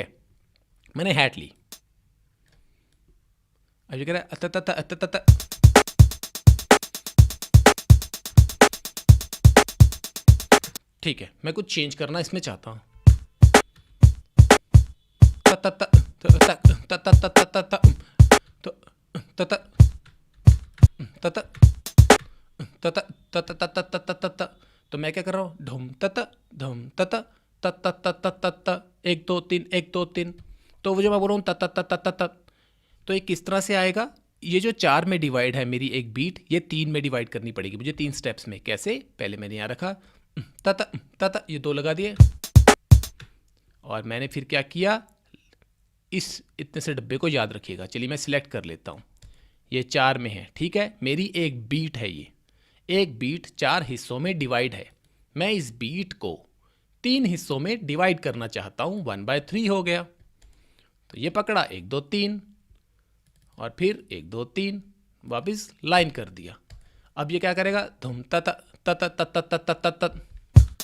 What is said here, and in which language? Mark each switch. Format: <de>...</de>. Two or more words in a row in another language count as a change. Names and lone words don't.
<hi>मैंने हैट ली, अब ये कह रहा है ठीक है। मैं कुछ चेंज करना इसमें चाहता हूं। तो मैं क्या कर रहा हूँ? धुम तत धुम तत तत तत तत तत 1 2 3 1 2 3। तो वो जो मैं बोल रहा हूँ तत तत तत तत, तो ये किस तरह से आएगा? ये जो 4 में डिवाइड है मेरी एक बीट, ये 3 में डिवाइड करनी पड़ेगी मुझे 3 स्टेप्स में। कैसे? पहले मैंने यहाँ रखा तत तत, ये 2 लगा दिए, और मैंने फिर क्या किया? इस इतने से डब्बे को याद रखिएगा। चलिए मैं सिलेक्ट कर लेता हूँ, ये 4 में है, ठीक है। मेरी एक बीट है, ये एक बीट 4 हिस्सों में डिवाइड है। मैं इस बीट को 3 हिस्सों में डिवाइड करना चाहता हूँ, 1/3 हो गया। तो ये पकड़ा 1 2 3 और फिर 1 2 3, वापिस लाइन कर दिया। अब ये क्या करेगा? धुम तत तत तत तत तत तत।</hi>